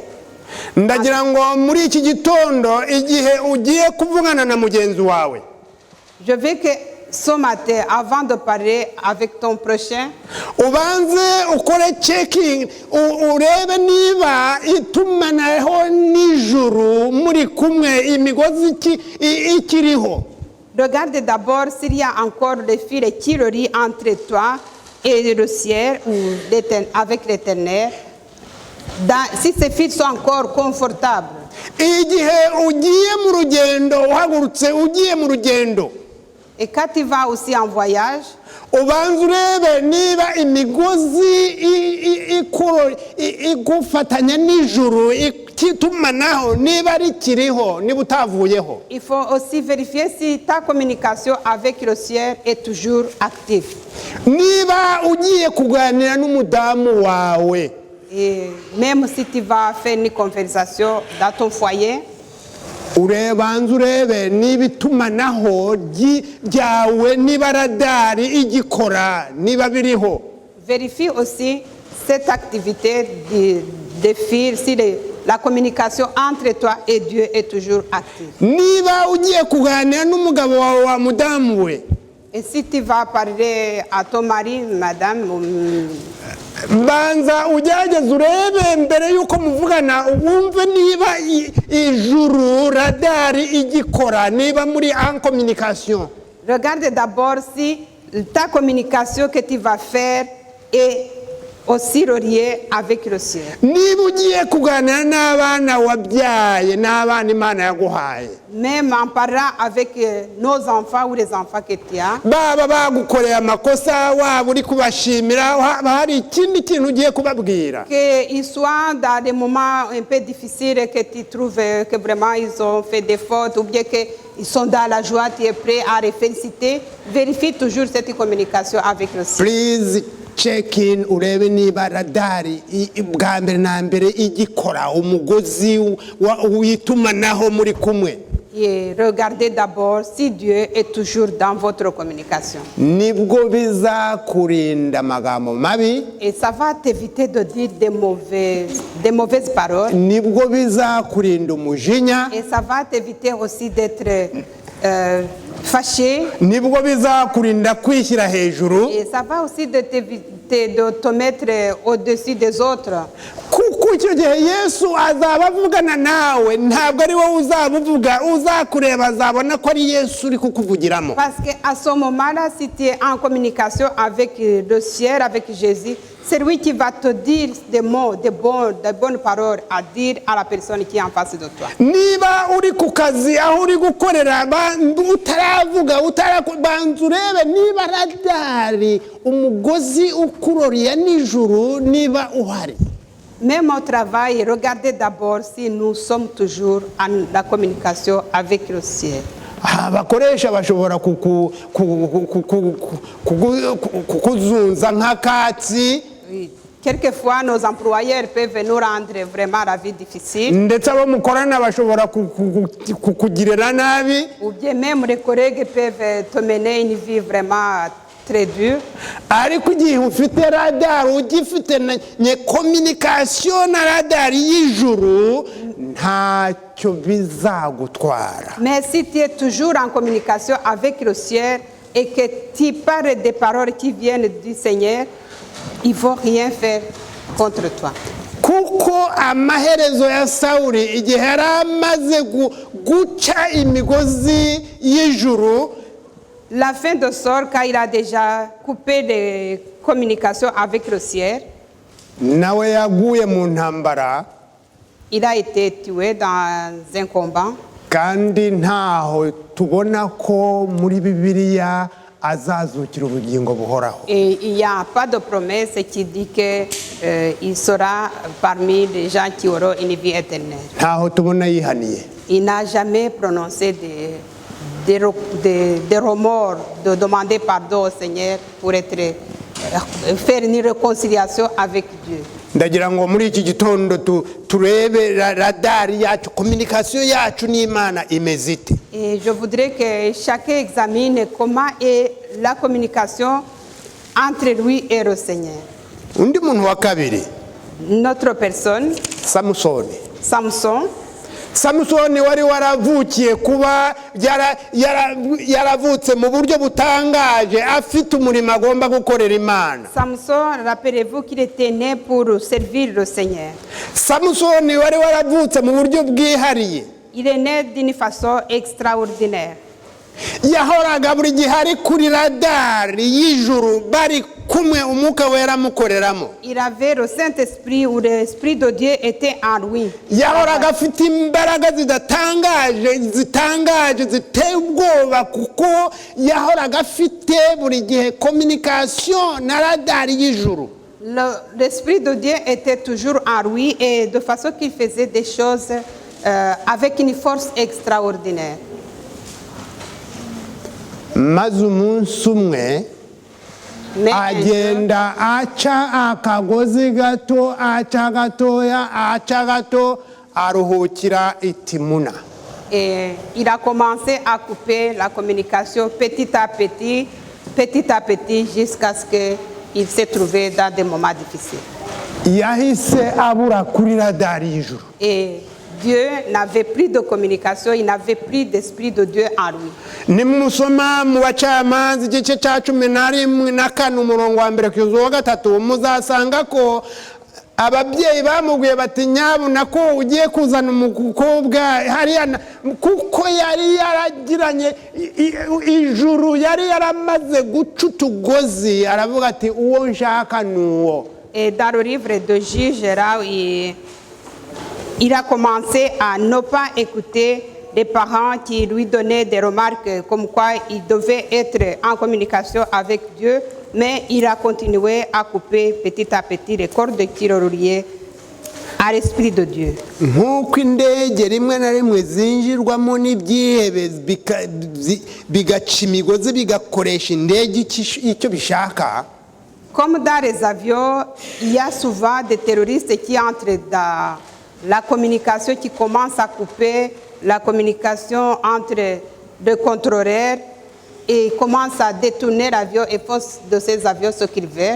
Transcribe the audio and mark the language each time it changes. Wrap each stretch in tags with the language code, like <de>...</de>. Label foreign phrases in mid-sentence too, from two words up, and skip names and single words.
<rw>Ndagira ngo muri iki gitondo igihe ugiye kuvugana na mugenzi wawe,</rw> <fr>je veux que ce matin, avant de parler avec ton prochain,</fr> <rw>ubanze ukore checking, urebe niba itumanaho n'ijuru muri kumwe, imigozi ikiriho.</rw> <fr>regarde d'abord s'il y a encore des fils qui relient entre toi et le ciel ou avec l'Éternel. Si ces fils sont encore confortables.</fr> <rw>Igihe ugiye mu rugendo, uhagurutse ugiye mu rugendo,</rw> <fr>et quand tu vas aussi en voyage,</fr> <rw>ubanza urebe niba imigozi igufatanya n'ijuru itumanaho niba rikiriho, niba utavuyeho.</rw> <fr>Il faut aussi vérifier si ta communication avec le ciel est toujours active.</fr> <rw>Niba ugiye kuganira n'umudamu wawe,</rw> <fr>et même si tu vas faire une conversation dans ton foyer,</fr> <rw>urebanza urebe niba itumanaho ryawe, niba radari igikora, niba biriho.</rw> <fr>Vérifie aussi cette activité de fils, si la communication entre toi et Dieu est toujours active.</fr> <rw>Niba ugiye kuganira n'umugabo wawe wa mudamu we,</rw> <fr>et si tu vas parler à ton mari, madame,</fr> <rw>banza ugerageze urebe mbere yuko muvugana, wumve niba ijuru radari igikora, niba muri</rw> <fr>en communication. Regarde d'abord si ta communication que tu vas faire est aussi relié avec le ciel.</fr> <rw>niba ugiye kuganira n'abana wabyaye n'abana imana yaguhaye</rw> <fr>Même en parlant avec nos enfants ou les enfants que tu as,</fr> <rw>baba bagukoreye amakosa waba uri kubashimira haba hari ikindi kintu ugiye kubabwira</rw> <fr>qu'ils soient dans des moments un peu difficiles et que tu trouves que vraiment ils ont fait des fautes ou bien qu'ils sont dans la joie, tu es prêt à les féliciter, vérifie toujours cette communication avec le ciel.</fr> <en>please check in</en> <rw>urebe niba radari bwa mbere na mbere igikora umugozi w'itumanaho muri kumwe</rw> <fr>Et regardez d'abord si Dieu est toujours dans votre communication.</fr> <rw>nibwo bizakurinda amagambo mabi</rw> <fr>Et ça va t'éviter de dire des mauvaises paroles.</fr> <rw>nibwo bizakurinda umujinya</rw> <fr>Et ça va t'éviter aussi d'être fâché.</fr> <rw>nibwo bizakurinda kwishyira hejuru</rw> <fr>Et ça va aussi de t'éviter de te mettre au-dessus des autres.</fr> <rw>kuko icyo gihe yesu azaba avugana nawe ntabwo ari wowe uzabuvuga uzakureba azabona ko ari yesu uri kukuvugiramo</rw> <fr>Parce qu'à ce moment-là, si tu es en communication avec le ciel, avec Jésus, c'est lui qui va te dire des mots, des bonnes paroles à dire à la personne qui est en face de toi.</fr> <rw>niba uri ku kazi aho uri gukorera utaravuga banza urebe niba radari umugozi ukuroriye nijuru niba uhari</rw> <fr>Même au travail, regardez d'abord si nous sommes toujours en la communication avec le ciel.</fr> <rw>abakoresha bashobora kukuzunza nk'akatsi</rw> <fr>Oui. Quelquefois, nos employeurs peuvent nous rendre vraiment la vie difficile.</fr> <rw>ndetse abo mukorana bashobora kukugirira nabi</rw> <fr>Ou bien même les collègues peuvent te mener une vie vraiment très dure.</fr> <rw>ariko igihe ufite radari ugifite nye kominikasiyo na radari y'ijuru ntacyo bizagutwara</rw> <fr>Mais si tu es toujours en communication avec le ciel et que tu parles des paroles qui viennent du Seigneur, il ne faut rien faire contre toi.</fr> <rw>kuko amaherezo ya sawuri igihe yari amaze guca imigozi y'ijuru</rw> <fr>La fin de Saul, quand il a déjà coupé les communications avec le ciel,</fr> <rw>nawe yaguye mu ntambara</rw> <fr>il a été tué dans un combat.</fr> <rw>kandi ntaho tubona ko muri bibiliya azazukira ubugingo buhoraho</rw> <fr>Et il n'y a pas de promesse qui dit qu'il sera parmi les gens qui auront une vie éternelle.</fr> <rw>ntaho tubona yihaniye</rw> <fr>Il n'a jamais prononcé des remords, de demander pardon au Seigneur pour faire une réconciliation avec Dieu.</fr> <rw>ndagira ngo muri iki gitondo turebe radari yacu kominikasiyo yacu n'imana imeze ite</rw> <fr>Et je voudrais que chacun examine comment est la communication entre lui et le Seigneur.</fr> <rw>undi muntu wa kabiri</rw> <fr>Notre personne,</fr> <rw>samusoni samusoni wari waravukiye kuba yaravutse mu buryo butangaje afite umurimo agomba gukorera imana</rw> <fr>Samson, rappelez-vous qu'il était né pour servir le Seigneur.</fr> <rw>samusoni wari waravutse mu buryo bwihariye</rw> <fr>Il est né d'une façon extraordinaire.</fr> <rw>yahoraga buri gihe ari kuri radari y'ijuru bari kumwe umwuka wera amukoreramo</rw> <fr>Il avait le Saint-Esprit où l'Esprit de Dieu était en lui.</fr> <rw>yahoraga afite imbaraga zitangaje ziteye ubwoba kuko yahoraga afite buri gihe kominikasiyo na radari y'ijuru</rw> <fr>L'Esprit de Dieu était toujours en lui et de façon qu'il faisait des choses avec une force extraordinaire.</fr> <rw>maze umunsi umwe</rw> <fr>Mais un jour,</fr> <rw>agenda aca akagozi gato aca gatoya aca gato aruhukira i Timuna</rw> <fr>et il a commencé à couper la communication petit à petit, jusqu'à ce qu'il s'est trouvé dans des moments difficiles.</fr> <rw>yahise abura kuri radari y'ijuru</rw> <fr>Et Dieu n'avait plus de communication, il n'avait plus d'Esprit de Dieu en lui.</fr> <rw>nimusoma mu bacamanza igice cya 14 umurongo wa mbere kugeza uwa 3 muzasanga ko ababyeyi bamubwiye bati nyabuna ko ugiye kuzana umukobwa hariya kuko yari yaragiranye ijuru yari yaramaze guca utugozi aravuga ati uwo nshaka nuwo</rw> <fr>Et dans le livre de Juge, là, il a commencé à ne pas écouter les parents qui lui donnaient des remarques comme quoi il devait être en communication avec Dieu, mais il a continué à couper petit à petit les cordes qui le reliaient à l'Esprit de Dieu.</fr> <rw>nk'uko indege rimwe na rimwe zinjirwamo n'ibyihebe bigaca imigozi bigakoresha indege icyo bishaka.</rw> <fr>Comme dans les avions, il y a souvent des terroristes qui entrent dans la communication, qui commencent à couper la communication entre deux contrôleurs et commencent à détourner l'avion et font de ces avions ce qu'ils veulent.</fr>